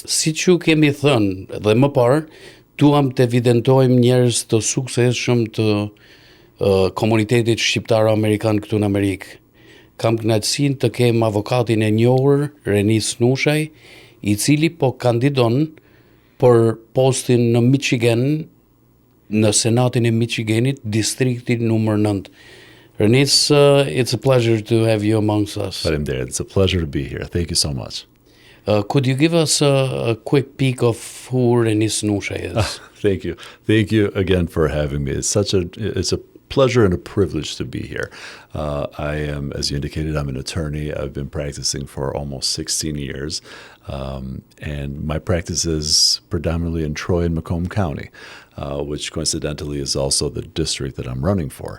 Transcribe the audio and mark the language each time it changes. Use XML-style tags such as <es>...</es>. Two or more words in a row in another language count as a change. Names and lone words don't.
<sq>Siç ju kemi thënë dhe më parë, duam të evidentojmë njerëz të suksesshëm të komunitetit shqiptar-amerikan këtu në Amerikë. Kam kënaqësinë të kem avokatin e njohur Renis Nushaj, i cili po kandidon për postin në Michigan, në Senatin e Michiganit, distrikti numër 9. Renis,</sq> <en>it's a pleasure to have you amongst us.</en> <sq>Faleminderit.</sq> <en>It's a pleasure to be here. Thank you so much. Could you give us a quick peek of who Renis Nushaj is? Thank you. Thank you again for having me. It's a pleasure and a privilege to be here. I am, as you indicated, I'm an attorney. I've been practicing for almost 16 years, and my practice is predominantly in Troy and Macomb County, which coincidentally is also the district that I'm running for.</en>